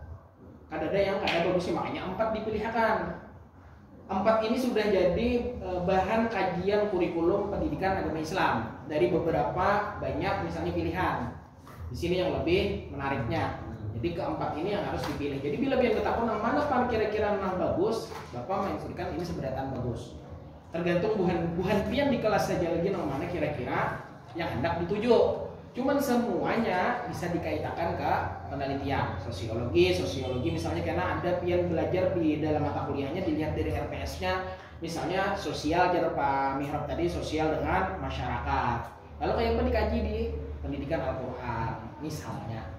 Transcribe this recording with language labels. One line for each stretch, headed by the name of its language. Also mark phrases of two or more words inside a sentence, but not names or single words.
Indonesian: Ada yang bagusnya, makanya 4 dipilihkan. 4 ini sudah jadi bahan kajian kurikulum pendidikan agama Islam dari beberapa banyak misalnya pilihan. Di sini yang lebih menariknya. Jadi keempat ini yang harus dipilih.
Banjar: Jadi bila pian ketakun yang mana pan kira-kira nang bagus, Bapak menginstruksikan ini seberatan bagus. Tergantung buhan pian di kelas saja lagi nang mana kira-kira yang hendak dituju.
Indonesian: Cuman semuanya bisa dikaitkan ke penelitian sosiologi misalnya karena ada pian belajar di dalam mata kuliahnya dilihat dari RPS-nya misalnya sosial jar Pak Mihrab tadi sosial dengan masyarakat. Lalu kayak apa dikaji di pendidikan Al-Qur'an misalnya.